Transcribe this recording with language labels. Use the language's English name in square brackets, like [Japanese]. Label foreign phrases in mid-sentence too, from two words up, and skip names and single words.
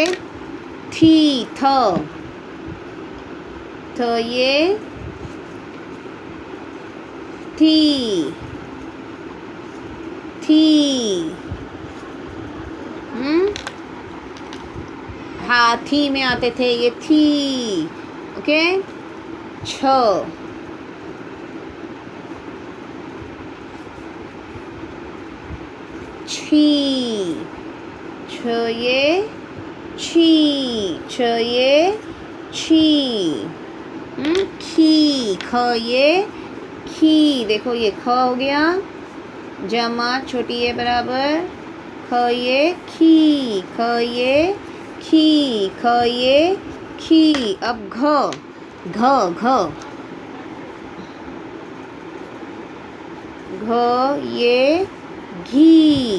[Urdu] تھی. تھ. تھ یہ تھی تھی. ہاتھی میں آتے تھے یہ تھی. اوکے. چھ چھی. چھ یہ چھی. چھ یہ چھی. کھی. کھ یہ کھی. دیکھو یہ کھ ہو گیا. جمع چھوٹی یہ برابر کھ یہ کھی. کھ یہ کھی. کھ یہ کھی. اب گھ. گھ. گھ. گھ یہ گھی.